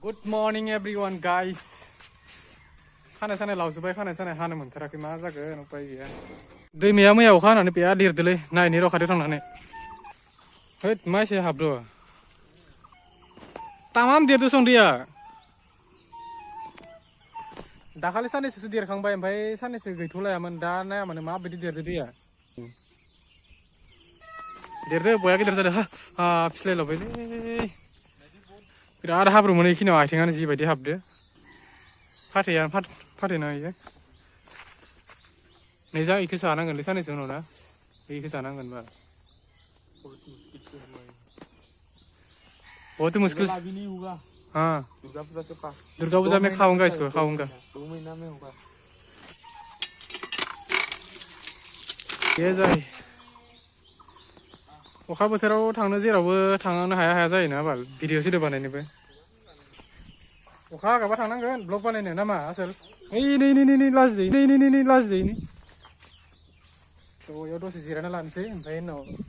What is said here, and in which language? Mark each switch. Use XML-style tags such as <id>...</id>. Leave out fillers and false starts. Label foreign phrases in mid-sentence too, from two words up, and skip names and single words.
<en>Good morning everyone guys.</en> <brx>खानाय सानाय लावजोब्बाय खानाय सानाय हानो मोनथाराखै मा जागोन उपाय गैया। दैमाया मैया अखा हानानै बेया देरदोलै नायनि र' खाथियाव थांनानै। हैद मा एसे हाबद'। तामाम देरदो सं दैया। दाखालि साननैसोसो देरखांबाय ओमफ्राय साननैसो गैथ'लायामोन दा नाया माने माबायदि देरदो दैया। देरदो बया गिदिर जादों हा फिस्लायलावबायलै। बिराद हाब्रुमोन इखिनियाव आथिङानो जिबायदि हाबदो। फाथैना इयो। नै जा इखो जानांगोनलै साननैसो उनाव ना इखो जानांगोन बा।</brx> <hi>बहुत मुश्किल हाँ दुर्गा पूजा में खाऊंगा इसको खाऊंगा ये जाय</hi> <brx>अखा बोथोराव थांनो जेरावबो थांनो हाया जायोना बाल भिडिअ सिडिअ बानायनोबो अखा हागाबा थांनांगोन ब्लग बानायनो ना मा आसोल नै लाजिदै थ' इयाव दसे जिरायना लानोसै ओमफ्राय उनाव</brx>